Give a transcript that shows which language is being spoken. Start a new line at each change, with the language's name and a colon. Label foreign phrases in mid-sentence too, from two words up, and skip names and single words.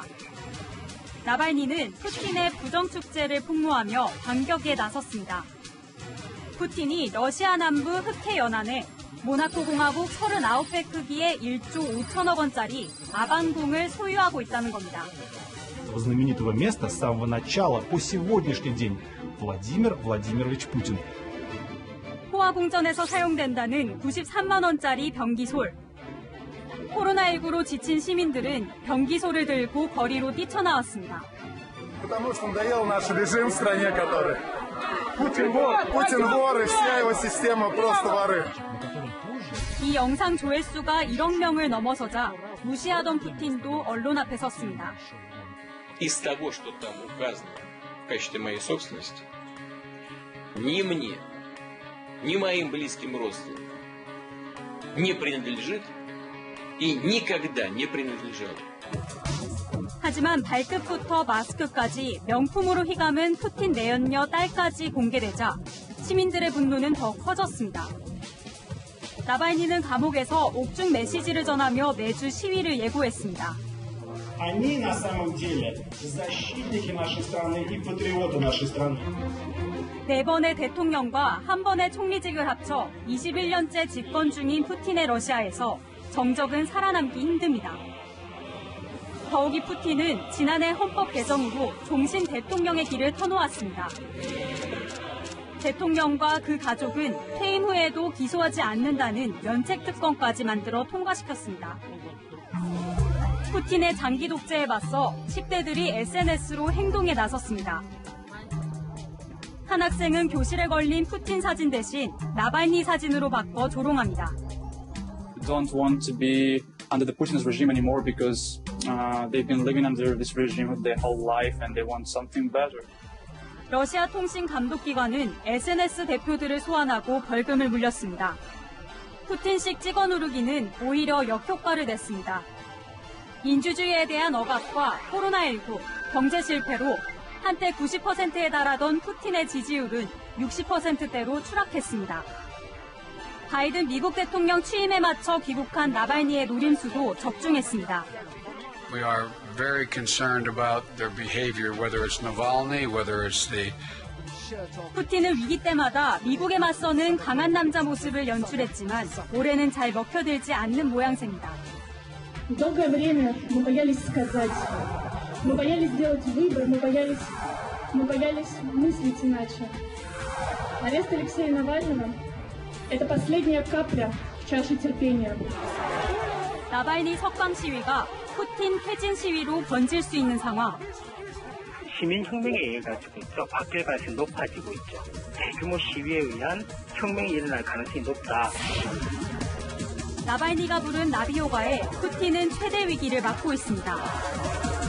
Korean: 나발니는 푸틴의 부정축제를 폭로하며 반격에 나섰습니다. 푸틴이 러시아 남부 흑해 연안에 모나코 공화국 39배 크기의 1조 5천억 원짜리 아반궁을 소유하고 있다는 겁니다.
Russian: знаменитого места с самого начала по сегодняшний день Владимир Владимирович Путин.
Korean: 호화궁전에서 사용된다는 93만 원짜리 변기솔. 코로나19로 지친 시민들은 변기솔을 들고 거리로 뛰쳐나왔습니다.
Russian: Потому что надоел наш режим в стране, который Путин вор, и вся его система просто воры.
Korean: 이 영상 조회수가 1억 명을 넘어서자 무시하던 푸틴도 언론 앞에 섰습니다.
Russian: Из того, что там указано в качестве моей собственности, ни мне, ни моим близким родственникам не принадлежит и никогда не принадлежало.
Korean: 하지만 발끝부터 마스크까지 명품으로 휘감은 푸틴 내연녀 딸까지 공개되자 시민들의 분노는 더 커졌습니다. 나발니는 감옥에서 옥중 메시지를 전하며 매주 시위를 예고했습니다.
Russian: Они на самом деле защитники нашей страны и патриоты нашей страны.
Korean: 4번의 대통령과 1번의 총리직을 합쳐 21년째 집권 중인 푸틴의 러시아에서 정적은 살아남기 힘듭니다. 더욱이 푸틴은 지난해 헌법 개정으로 종신 대통령의 길을 터놓았습니다. 대통령과 그 가족은 퇴임 후에도 기소하지 않는다는 면책 특권까지 만들어 통과시켰습니다. 푸틴의 장기 독재에 맞서 10대들이 SNS로 행동에 나섰습니다. 한 학생은 교실에 걸린 푸틴 사진 대신 나발니 사진으로 바꿔 조롱합니다.
English: Don't want to be under the Putin's regime anymore because they've been living under this regime their whole life and they want something better.
Korean: 러시아 통신 감독기관은 SNS 대표들을 소환하고 벌금을 물렸습니다. 푸틴식 찍어 누르기는 오히려 역효과를 냈습니다. 민주주의에 대한 억압과 코로나19, 경제 실패로 한때 90%에 달하던 푸틴의 지지율은 60%대로 추락했습니다. 바이든 미국 대통령 취임에 맞춰 귀국한 나발니의 노림수도 적중했습니다.
English: We are very concerned about their behavior, whether it's Navalny, whether it's the
Korean: 푸틴은 위기 때마다 미국에 맞서는 강한 남자 모습을 연출했지만 올해는 잘 먹혀들지 않는 모양새입니다.
Russian: Долгое время мы боялись сказать, мы боялись сделать выбор, мы боялись мыслить иначе. Арест Алексея Навального – это последняя капля в чаше терпения.
Korean: 나발니 석방 시위가 푸틴 퇴진 시위로 번질 수 있는 상황. 시민혁명에 의해 가지고 있죠. 바뀔 가능성이 높아지고 있죠. 대규모 시위에 의한 혁명이 일어날 가능성이 높다. 나발니가 부른 나비효과에 푸틴은 최대 위기를 맞고 있습니다.